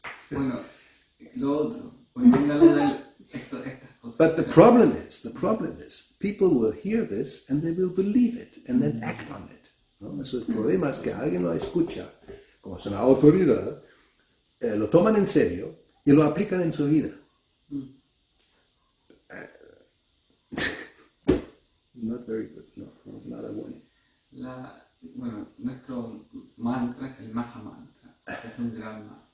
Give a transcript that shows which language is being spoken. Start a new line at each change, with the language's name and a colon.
Spanish: Bueno, lo otro, volviendo a lo de estas cosas.
English: But the problem is, people will hear this and they will believe it and then act on it.
Spanish: ¿No? Eso, el problema es que alguien lo escucha, como es una autoridad, lo toman en serio y lo aplican en su vida.
English: Not very good, no,
Spanish: nada bueno. Bueno, nuestro mantra es el Maha Mantra, es un gran mantra.